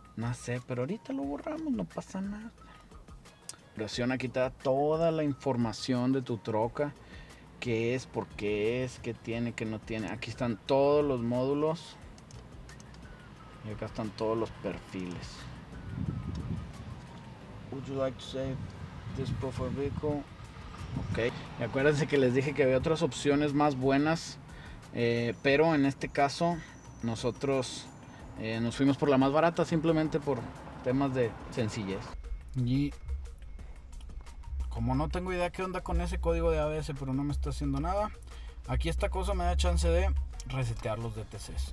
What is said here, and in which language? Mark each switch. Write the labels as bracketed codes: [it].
[es] No sé, pero ahorita lo borramos, no pasa nada. Presiona, aquí te da toda la información de tu troca. Qué es, por qué es, qué tiene, qué no tiene. Aquí están todos los módulos. Y acá están todos los perfiles. [en] Would you like to save this profile vehicle? Ok. [es] Y acuérdense que les dije que había otras opciones más buenas. Pero en este caso nosotros nos fuimos por la más barata, simplemente por temas de sencillez. Y como no tengo idea qué onda con ese código de ABS, pero no me está haciendo nada, aquí esta cosa me da chance de resetear los DTCs.